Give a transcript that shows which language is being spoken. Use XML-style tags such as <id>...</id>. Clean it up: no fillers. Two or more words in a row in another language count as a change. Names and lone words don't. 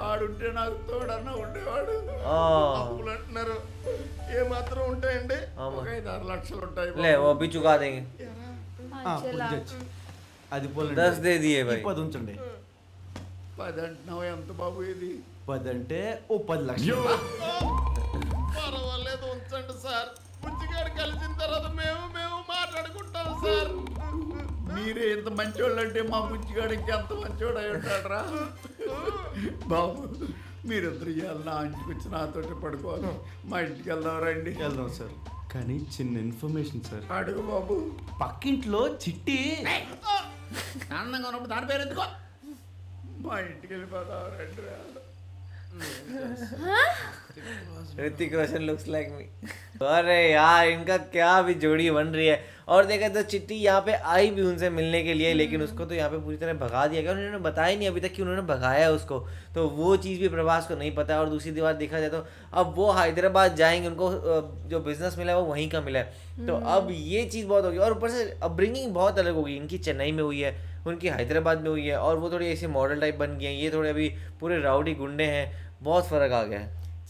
<te>ఆడుంటే నాకు తోడన్నా ఉండేవాడు ओ అప్పులు అంటున్నారు ఏ మాత్రం ఉంటాయండి ఆమా. ఒక 5-6 లక్షలు ఉంటాయి</te> <hi>ले वो भी चुका देंगे चला</hi> <te>అది పోలండి.</te> <hi>10 दे दिए ఈ भाई</hi> <te>10 ఉంచండి. 10 అంటున్నావు ఎంత బాబు ఇది 10 అంటే ఓ 10 లక్షలు. పర్వాలేదు ఉంచండి సార్ బుజ్జిగాడు కలిసిన తర్వాత మేము మాట్లాడుకుంటాం సార్ మీరే ఎంత మంచోళ్ళు అంటే మా బుజ్జిగాడు ఇంకెంత మంచోడు అయి ఉంటాడరా బాబు మీరిద్దరు ఇవాళ నా ఇంటికి వచ్చి నాతోటి పడుకోవాలి మా ఇంటికి వెళ్దాం రండి వెళ్దాం సార్. కానీ చిన్న ఇన్ఫర్మేషన్ సార్. అడుగు బాబు పక్కింట్లో చిట్టి ఆనందంగా ఉన్నప్పుడు దాని పేరు ఎందుకో మా ఇంటికి వెళ్ళిపోదాం రండి రా</te> <hi>ऋतिक रोशन</hi> <en>looks like me</en> <hi>अरे यार इनका क्या भी जोड़ी बन रही है और देखा तो चिट्टी यहाँ पे आई भी उनसे मिलने के लिए लेकिन उसको तो यहाँ पे पूरी तरह भगा दिया गया उन्होंने बताया नहीं अभी तक कि उन्होंने भगाया है उसको तो वो चीज़ भी प्रभास को नहीं पता है और दूसरी बात देखा जाए तो अब वो हैदराबाद जाएंगे उनको जो बिजनेस मिला है वो वहीं का मिला है तो अब ये चीज़ बहुत होगी और ऊपर से अपब्रिंगिंग बहुत अलग होगी इनकी चेन्नई में हुई है उनकी हैदराबाद में हुई है और वो थोड़ी ऐसे</hi> <en>model type</en> <hi>बन गए हैं ये थोड़े अभी पूरे राउडी गुंडे हैं बहुत फ़र्क आ गया है</hi>